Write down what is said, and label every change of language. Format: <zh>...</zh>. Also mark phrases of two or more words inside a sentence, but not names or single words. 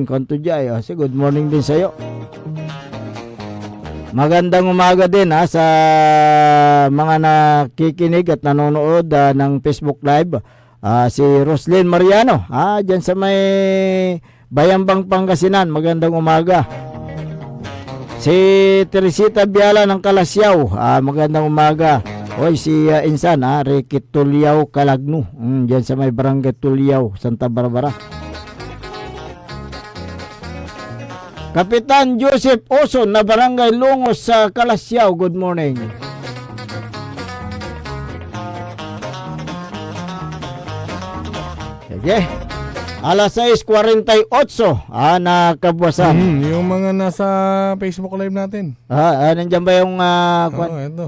<tl>Kanto jay,</tl> <en>good morning</en> <tl>din sa iyo. Magandang umaga din sa mga nakikinig at nanonood ng Facebook Live. Si Roslyn Mariano, dyan sa may Bayambang Pangasinan, magandang umaga. Si Teresita Biala ng Kalasyaw, magandang umaga. Si Insan, Ricky Tulyaw Kalagno, dyan sa may Barangay Tulyaw, Santa Barbara. Kapitan Joseph Oson na Barangay Lungos sa Kalasyaw,</tl> <en>good morning.</en> <tl>Sige. Alas 6:48 na kabuwasan. Yung mga nasa Facebook Live natin. Nandiyan ba yung Ito.</tl>